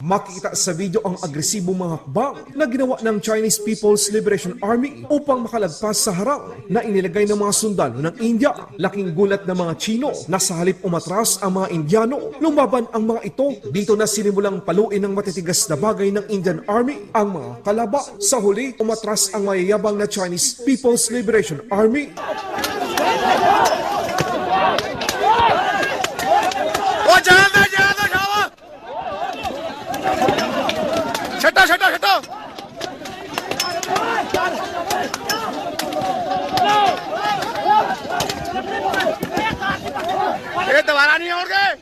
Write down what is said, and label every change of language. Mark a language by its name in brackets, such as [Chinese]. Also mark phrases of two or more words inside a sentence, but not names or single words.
[Filipino] Makikita sa video ang agresibong mga hakbang na ginawa ng Chinese People's Liberation Army upang makalagpas sa harang na inilagay ng mga sundalo ng India. Laking gulat ng mga Chino na sa halip umatras ang mga Indiano, lumaban ang mga ito. Dito na sinimulang paluin ng matitigas na bagay ng Indian Army ang mga kalaba. Sa huli, umatras ang mayayabang na Chinese People's Liberation Army. [Hindi] छटा ये दोबारा नहीं होंगे